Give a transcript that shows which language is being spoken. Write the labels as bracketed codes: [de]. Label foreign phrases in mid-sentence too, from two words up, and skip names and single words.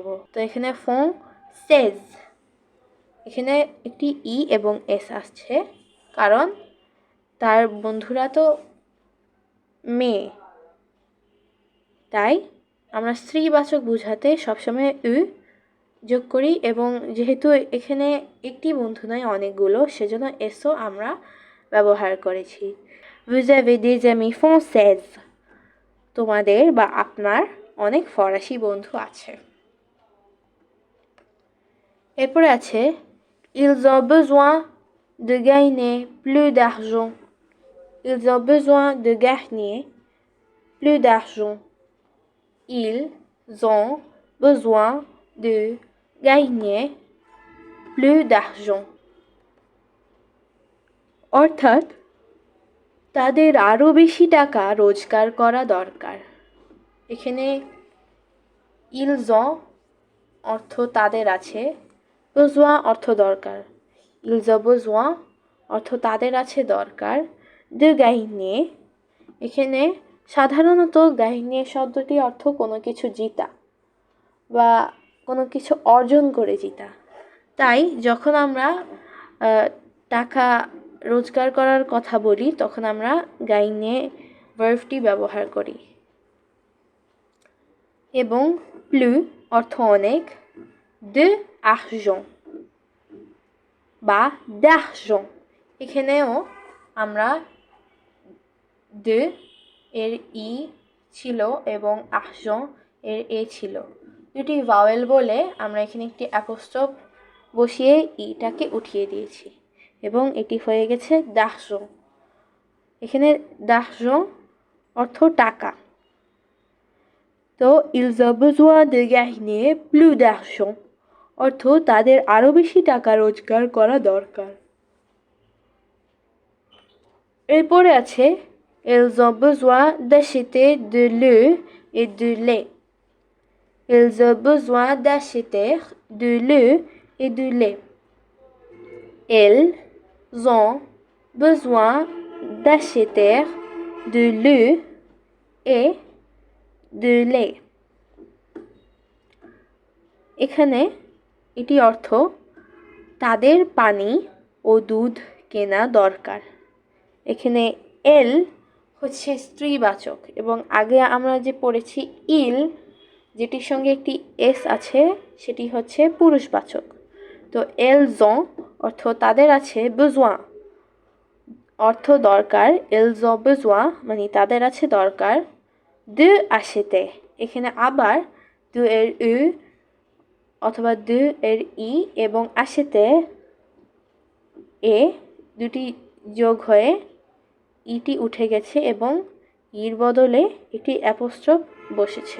[bn] তো এখানে ফ্রান্সেজ, এখানে একটি ই এবং এস আসছে, কারণ তার বন্ধুরা তো মেয়ে, তাই আমরা স্ত্রীবাচক বোঝাতে সবসময় উ যোগ করি, এবং যেহেতু এখানে একটি বন্ধু নয় অনেকগুলো, সেজন্য এসও আমরা ব্যবহার করেছি। [fr] Vous avez des amis françaises, [bn] তোমাদের বা আপনার অনেক ফরাসি বন্ধু আছে। এরপরে আছে [fr] ils ont besoin de gagner plus d'argent, ils ont besoin de gagner plus d'argent, ils ont besoin de gagner plus d'argent, [bn] অর্থাৎ তাদের আরও বেশি টাকা রোজগার করা দরকার। এখানে [fr] ils ont [bn] অর্থ তাদের আছে, besoin অর্থ দরকার, [fr] ils ont besoin [bn] অর্থ তাদের আছে দরকার, [fr] de gagner, [bn] এখানে সাধারণত gagner শব্দটি অর্থ কোনো কিছু জিতা বা কোনো কিছু অর্জন করে জিতা। তাই যখন আমরা টাকা রোজগার করার কথা বলি তখন আমরা gagner ভার্বটি ব্যবহার করি। এবং plus অর্থ অনেক, [fr] de argent [bn] বা d'argent, এখানেও আমরা de এর ই ছিল এবং argent এর এ ছিল, দুটি ভাওয়েল বলে আমরা এখানে একটি অ্যাপোস্ট্রোফ বসিয়ে ইটাকে উঠিয়ে দিয়েছি এবং এটি হয়ে গেছে d'argent। এখানে d'argent অর্থ টাকা। তো [fr] ils ont besoin de gagner plus d'argent [bn] অর্থ তাদের আরও বেশি টাকা রোজগার করা দরকার। এরপরে আছে [fr] ils ont besoin d'acheter de l'eau et de lait, ils ont besoin d'acheter de l'eau et de lait, ils ont besoin d'acheter de l'eau et de lait, [bn] এখানে এটি অর্থ তাদের পানি ও দুধ কেনা দরকার। এখানে এল হচ্ছে স্ত্রীবাচক এবং আগে আমরা যে পড়েছি ইল, যেটির সঙ্গে একটি এস আছে, সেটি হচ্ছে পুরুষবাচক। তো [fr] ils ont [bn] অর্থ তাদের আছে, besoin অর্থ দরকার, [fr] ils ont besoin [bn] মানে তাদের আছে দরকার, [fr] de acheter, [bn] এখানে আবার de এর উ অথবা de এর ই এবং acheter এ দুটি যোগ হয়ে ইটি উঠে গেছে এবং ইর বদলে একটি অ্যাপোস্ট্রোফ বসেছে।